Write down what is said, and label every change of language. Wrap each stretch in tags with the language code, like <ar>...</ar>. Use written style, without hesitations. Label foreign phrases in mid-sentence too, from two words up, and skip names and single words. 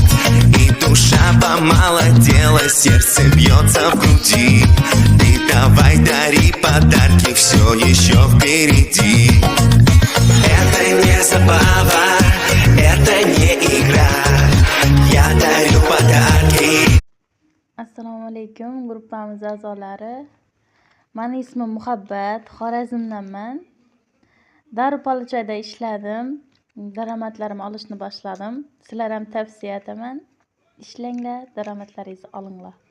<ru>И душа помолодела, сердце бьется в груди. Ты давай дари подарки, все еще впереди. Это не забава, это не игра. Я дарю подарки.</ru> <uz>Assalomu alaykum gruppamiz a'zolari. Meni ismim Muhabbat, Xorazmdanman. Darupalichada ishladim. Daromadlarimni olishni boshladim. Sizlar ham tavsiya etaman. Ishlanglar, daromadlaringizni olinglar.</uz>